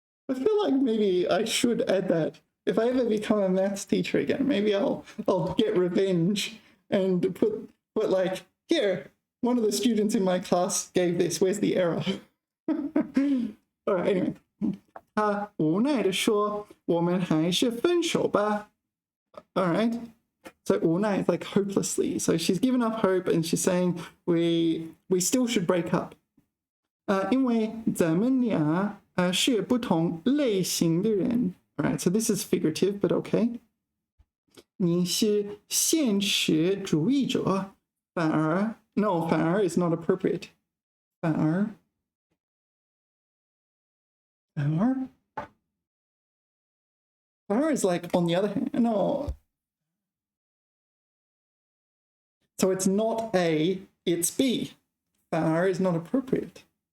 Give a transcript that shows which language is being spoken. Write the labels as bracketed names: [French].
[English] I feel like maybe I should add that. If I ever become a maths teacher again, maybe I'll get revenge and put like, here, one of the students in my class gave this, where's the error? All right, anyway. [Chinese] 他无奈地说我们还是分手吧 [English] All right. So 无奈 is like hopelessly. So she's given up hope and she's saying we still should break up. [Chinese] 因为咱们俩是不同类型的人 [English] All right, so this is figurative, but okay. [Chinese] 你是现实主义者，反而 no, 反而 [English] is not appropriate. 反而 is like on the other hand. No. So it's not A, it's B. 反而 is not appropriate.